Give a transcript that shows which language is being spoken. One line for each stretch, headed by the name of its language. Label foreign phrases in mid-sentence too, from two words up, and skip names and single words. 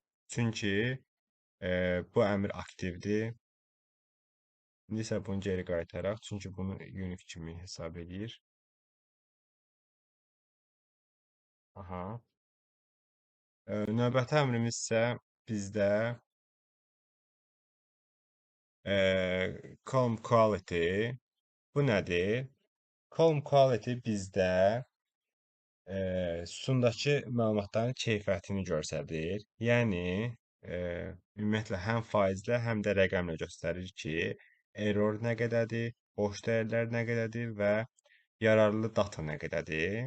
Azerbaijani: Çünki bu əmr aktivdir. İndi isə bunu geri qaytaraq, çünki bunu unique kimi hesab edir. Aha. Növbəti əmrimiz isə bizdə
English: column quality.
Azerbaijani: Bu nədir?
English: Column quality
Azerbaijani: bizdə sütundakı məlumatların keyfiyyətini göstərir. Yəni, ümumiyyətlə həm faizlə, həm də rəqəmlə göstərir ki, error nə qədərdir, boş dəyərlər nə qədərdir və yararlı data nə qədərdir.